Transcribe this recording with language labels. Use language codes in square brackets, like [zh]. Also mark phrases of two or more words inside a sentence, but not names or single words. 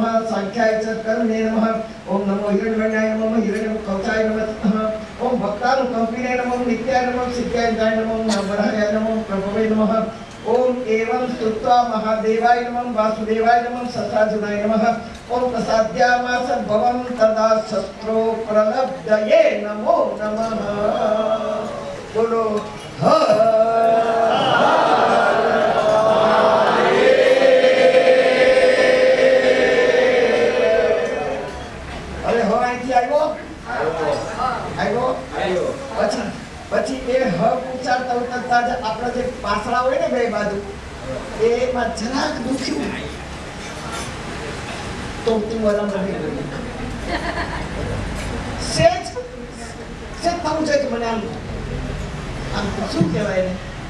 [sa] सांख्याय च कर्मणे नमः ओम नमो हिरण्यवर्णाय नमः हिरण्यकवचाय नमः ओम भक्तानुकंपिने नमः नित्याय नमः सिद्धाय नमः नमः नमः प्रभवे नमः ओम एवं स्तुत्वा महादेवाय नमः वासुदेवाय नमः ससाजुनाय नमः ओम प्रसाद्यामास भवं तदा शस्त्रो प्रलब्धये नमो नमः बोलो [gu] अरे हो અહીંથી આવ્યો પછી એ હ ઉચ્ચારતા ઉચ્ચારતા જ આપણા જે પાસળા હોય ને બે બાજુ એમાં જરાક દુખ્યું તો તું આરામ નથી સેજ સેજ થવું છે કે મને આમ શું કહેવાય ને